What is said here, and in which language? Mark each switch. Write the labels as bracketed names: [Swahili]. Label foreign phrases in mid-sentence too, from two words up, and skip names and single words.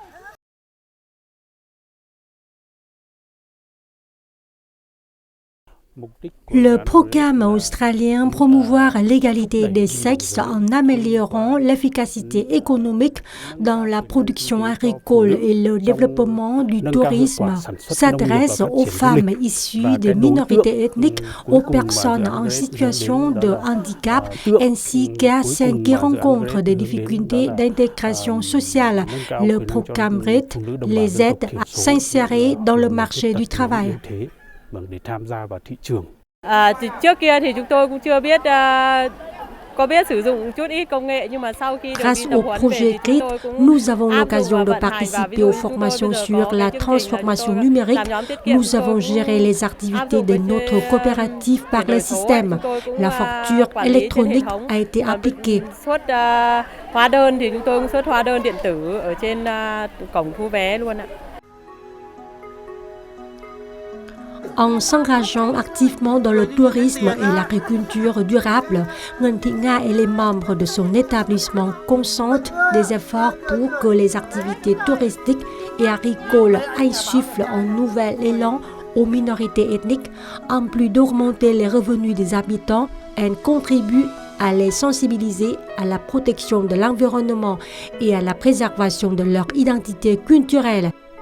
[French] Le programme australien promouvoir l'égalité des sexes en améliorant l'efficacité économique dans la production agricole et le développement du tourisme s'adresse aux femmes issues des minorités ethniques, aux personnes en situation de handicap ainsi qu'à celles qui rencontrent des difficultés d'intégration sociale. Le programme GRIT les aide à s'insérer dans le marché du travail. [Vietnamese] để tham gia vào thị trường. Trước kia thì chúng tôi cũng chưa biết có biết sử dụng chút ít công nghệ, nhưng mà sau khi được [French] Grâce [Vietnamese] đi tập [French] au [Vietnamese] huấn [French] projet [Vietnamese] về [French] GRIT, [Vietnamese] chúng tôi cũng [French] nous avons [Vietnamese] áp dụng [French] l'occasion [Vietnamese] và [French] de [Vietnamese] vận hành, và [French] participer [Vietnamese] ví dụ [French] aux [Vietnamese] chúng tôi [French] formations [Vietnamese] được [French] sur [Vietnamese] có [French] la [Vietnamese] cái chương trình là [French] transformation [Vietnamese] chúng tôi [French] numérique. [Vietnamese] làm nhóm tiết kiệm, [French] Nous [Vietnamese] chúng tôi [French] avons [Vietnamese] cũng [French] géré les [Vietnamese] áp [French] activités [Vietnamese] dụng [French] de [Vietnamese] cái [French] notre coopérative par le système. La facture électronique a été appliquée. [Vietnamese] Xuất hóa đơn thì chúng tôi cũng xuất hóa đơn điện tử ở trên cổng thu vé luôn ạ. [French] En s'engageant activement dans le tourisme et l'agriculture durable, Nguyen Thị Nga et les membres de son établissement consentent des efforts pour que les activités touristiques et agricoles aillent suivre un nouvel élan aux minorités ethniques, en plus d'augmenter les revenus des habitants, elle contribue à les sensibiliser à la protection de l'environnement et à la préservation de leur identité culturelle.